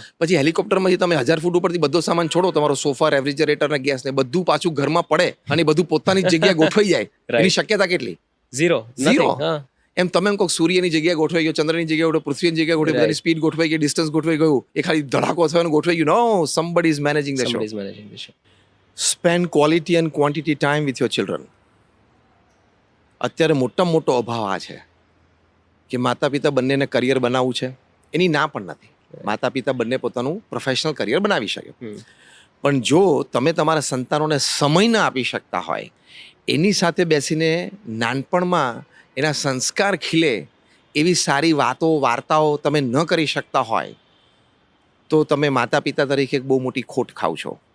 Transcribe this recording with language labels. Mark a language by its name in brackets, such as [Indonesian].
[Gujarati] પછી હેલિકોપ્ટરમાંથી તમે 1000 ફૂટ ઉપરથી બધો સામાન છોડો, તમારો સોફા, રેફ્રિજરેટર ને ગેસ ને બધું પાછું ઘરમાં પડે અને બધું પોતાની જગ્યાએ ગોઠવાઈ જાય, એની શક્યતા કેટલી? ઝીરો. એમ તમે એમ કહો સૂર્યની જગ્યાએ ગોઠવાઈ ગયો, ચંદ્રની જગ્યાએ ગોઠવાઈ, પૃથ્વીની જગ્યાએ ગોઠવાઈ, બધાની સ્પીડ ગોઠવાઈ ગઈ, ડિસ્ટન્સ ગોઠવાઈ ગયું, એ ખાલી ધડાકો થયો ગોઠવાઈ ગયું? [English] No, somebody is managing the show. Spend quality and quantity time with your children. [Gujarati] અત્યારે મોટામાં મોટો અભાવ આ છે કે માતા પિતા બંનેને કરિયર બનાવવું છે, એની ના પણ નથી. માતા પિતા બંને પોતાનું પ્રોફેશનલ કરિયર બનાવી શકે, પણ જો તમે તમારા સંતાનોને સમય ના આપી શકતા હોય, એની સાથે બેસીને નાનપણમાં એના સંસ્કાર ખીલે એવી સારી વાતો, વાર્તાઓ તમે ન કરી શકતા હોય, તો તમે માતા પિતા તરીકે એક બહુ મોટી ખોટ ખાવ છો.